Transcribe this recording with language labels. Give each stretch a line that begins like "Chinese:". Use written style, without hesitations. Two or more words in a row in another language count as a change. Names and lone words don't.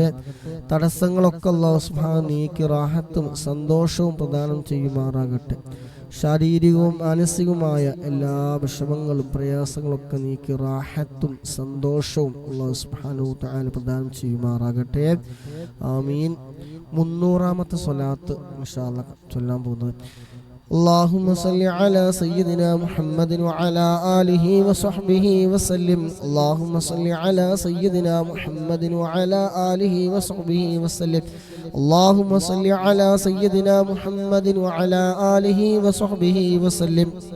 Malayalam: തടസ്സങ്ങളൊക്കെ
Arabic: الله سبحانه
Malayalam: നീക്കി റാഹത്തും സന്തോഷവും പ്രദാനം ചെയ്യുമാറാകട്ടെ. ശാരീരികവും മാനസികവുമായ എല്ലാ വിഷമങ്ങളും പ്രയാസങ്ങളൊക്കെ നീക്കി റാഹത്തും സന്തോഷവും
Arabic: الله سبحانه وتعالى
Malayalam: പ്രദാനം ചെയ്യുമാറാകട്ടെ. ആമീൻ. 300-ാമത്തെ സ്വലാത്ത്
Arabic: إن شاء الله
Malayalam: ചൊല്ലാൻ പോകുന്നത്.
Arabic: اللهم صل على سيدنا محمد وعلى آله وصحبه وسلم. اللهم صل على سيدنا محمد وعلى آله وصحبه وسلم. اللهم صل على سيدنا محمد وعلى آله وصحبه وسلم.